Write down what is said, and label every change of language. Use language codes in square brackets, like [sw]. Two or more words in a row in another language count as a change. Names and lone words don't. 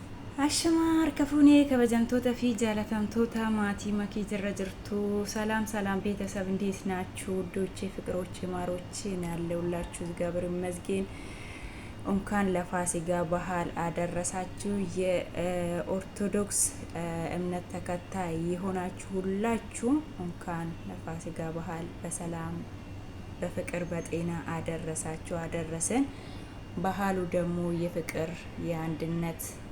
[om] Ashamaar kafuunee kabajamtoota fi jaalatamtoota maatii makii jirra jirtu [am] ሰላም ቤተሰብ እንዴት ናችሁ? ውዶቼ ፍቅሮቼ ማሮቼ ያለውላችሁ እግዚአብሔር ይመስገን። እንኳን ለፋሲካ በዓል አደረሳችሁ። የኦርቶዶክስ እምነት ተከታይ የሆናችሁ ሁላችሁ እንኳን ለፋሲካ በዓል በሰላም በፍቅር በጤና አደረሳችሁ አደረሰን። በዓሉ ደግሞ የፍቅር የአንድነት